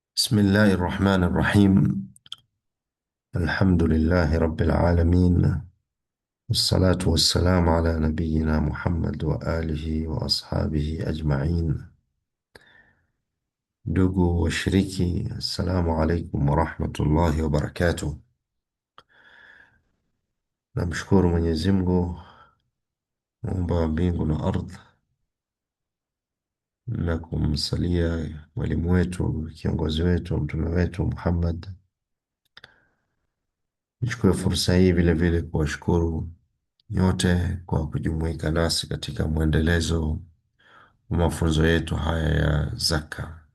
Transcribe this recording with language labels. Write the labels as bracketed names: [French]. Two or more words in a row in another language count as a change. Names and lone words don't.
[Arabic] بسم الله الرحمن الرحيم. الحمد لله رب العالمين، والصلاة والسلام على نبينا محمد وآله وأصحابه أجمعين. [Swahili] Ndugu washiriki, [Arabic] السلام عليكم ورحمة الله وبركاته. [Swahili] Namshukuru Mwenyezi Mungu muumba wa mbingu na ardhi, na kumsalia mwalimu wetu, kiongozi wetu, mtume wetu Muhammad. Nichukue fursa hii vile vile kuwashukuru nyote kwa kujumuika nasi katika mwendelezo wa mafunzo yetu haya ya zaka.